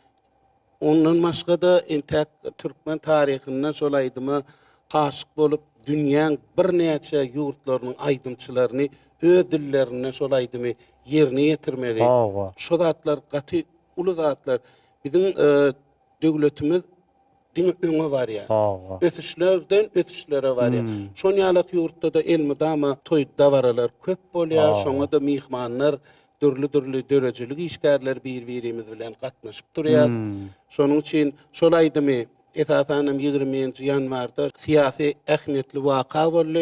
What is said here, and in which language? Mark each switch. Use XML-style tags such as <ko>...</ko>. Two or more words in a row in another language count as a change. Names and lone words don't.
<tk>Ondan başga da entek Türkmen tarihinden şol aýdymy gaşyk bolup dünýäň bir näçe ýurtlarynyň aýdymçylaryny öz dillerine şol aýdymy ýerine ýetirmegi. Şo zatlar gaty uly zatlar biziň döwletimiz diň öňe var ya. Ösüşlerden ösüşlere var ya. Şon ýalyk ýurtda da elmydama toý dawaralar köp bolýar. Şoňa da mihmanlar dürli dörejilik işgärler bir-birimiz bilen gatnaşyp durýar. Şonuň üçin şol aýdymy esasan 20-nji ýanwarda siýasy ähmiýetli waka boldy.</tk>